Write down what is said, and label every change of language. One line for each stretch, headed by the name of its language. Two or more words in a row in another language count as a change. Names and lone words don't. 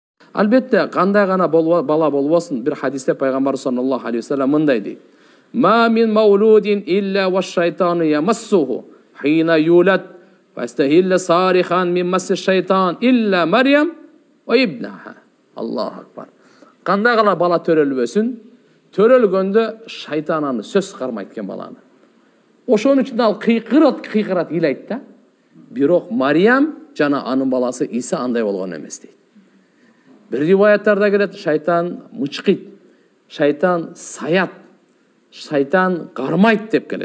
Kyrgyz: Албетте, кандай гана бала болбосун, бир хадисте пайгамбар
Arabic: صلى الله عليه وسلم
Kyrgyz: мындай дейт:
Arabic: "ما من مولود إلا والشيطان يمسه حين يولد فيستهل صارخا من مس الشيطان إلا مريم وابنها." الله أكبر.
Kyrgyz: Кандай гана бала төрөлбөсүн, төрөлгөндө шайтан аны сөз кармайт экен баланы. Ошон үчүн ал кыйкырат ыйлайт да. Бирок Марьям жана анын баласы Иса андай болгон эмес дейт.
Uzbek: Bir rivayetlarda gelет,
Kyrgyz: шайтан мычкыйт, шайтан саят, шайтан кармайт деп келет.